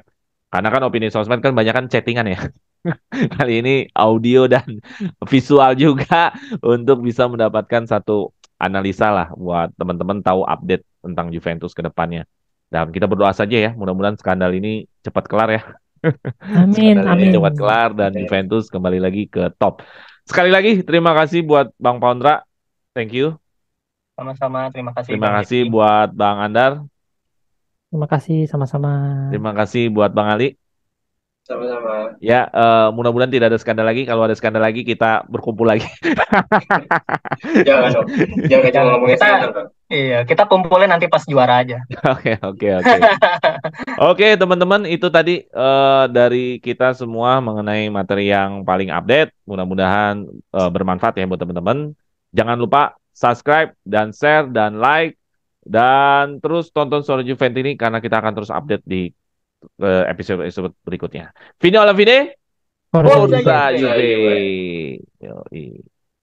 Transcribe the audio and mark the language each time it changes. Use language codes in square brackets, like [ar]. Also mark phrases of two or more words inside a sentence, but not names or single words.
[id] Karena kan opini sosmed kan banyak kan chattingan ya. Kali ini audio dan visual juga untuk bisa mendapatkan satu analisa lah buat teman-teman tahu update tentang Juventus ke depannya. Dan kita berdoa saja ya, mudah-mudahan skandal ini cepat kelar ya. Amin, Skandal ini amin. cepat kelar dan Juventus kembali lagi ke top. Sekali lagi terima kasih buat Bang Pondra. [en] Thank you. [id] Sama-sama, terima kasih Terima Bang kasih Jeffy. buat Bang Andar. Terima kasih sama-sama. Terima kasih buat Bang Ali. Sama-sama. Ya, mudah-mudahan tidak ada skandal lagi. Kalau ada skandal lagi, kita berkumpul lagi. Jangan dong. Jangan cuma Jangan, ngomongin kita skandal dong. iya, kita kumpulin nanti pas juara aja. Oke, oke, oke. Oke, teman-teman, itu tadi dari kita semua mengenai materi yang paling update. Mudah-mudahan bermanfaat ya buat teman-teman. Jangan lupa subscribe dan share dan like dan terus tonton Suara Juventus ini karena kita akan terus update di episode-episode berikutnya. [it] Fino alla fine, Forza Forza Forza Juve. Juve. [id] Juve. Yoi.